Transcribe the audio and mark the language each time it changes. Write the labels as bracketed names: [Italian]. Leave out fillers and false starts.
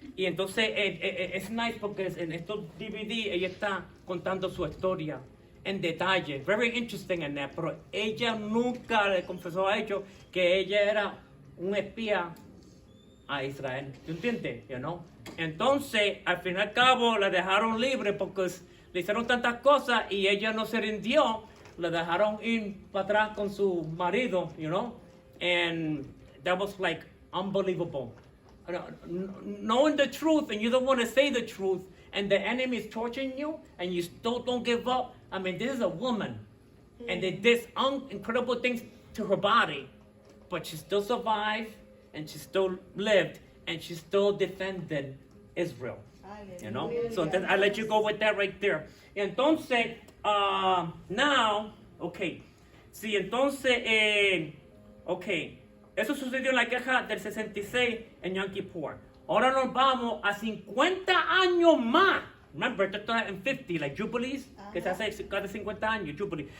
[Spanish] Y entonces es nice porque en estos DVD ella está contando su historia en detalle, [English] very interesting in that, [Spanish] pero ella nunca le confesó a ellos que ella era un espía a Israel, ¿tú entiendes? [English] You know? [Spanish] Entonces, al fin y al cabo, la dejaron libre porque le hicieron tantas cosas y ella no se rindió, la dejaron ir para atrás con su marido, [English] you know? And that was like unbelievable. Knowing the truth and you don't want to say the truth and the enemy is torturing you and you still don't give up. I mean, this is a woman and they did incredible things to her body, but she still survived and she still lived and she still defended Israel. You know? So then I let you go with that right there. Entonces, now, okay. [Spanish] Sí, entonces, okay. Eso sucedió en la guerra del 66 en Yom Kippur. Ahora nos vamos a 50 años más. Remember, esto está en 50, [English] like Jubilees, [Spanish] que se hace cada 50 años, Jubilee.